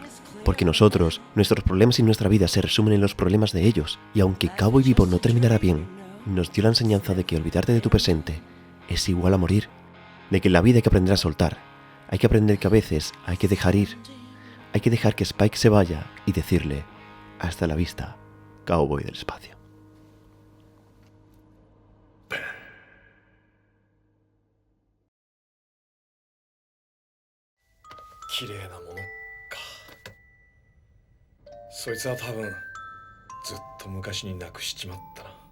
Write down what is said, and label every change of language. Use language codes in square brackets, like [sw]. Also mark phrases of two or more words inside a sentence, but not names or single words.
[es] Porque nosotros, nuestros problemas y nuestra vida se resumen en los problemas de ellos, y aunque Cowboy Bebop no terminará bien, nos dio la enseñanza de que olvidarte de tu presente es igual a morir, de que en la vida hay que aprender a soltar, hay que aprender que a veces hay que dejar ir, hay que dejar que Spike se vaya y decirle, hasta la vista, Cowboy del espacio. [ja] 綺麗なものか。そいつは多分ずっと昔に亡くしちまったな。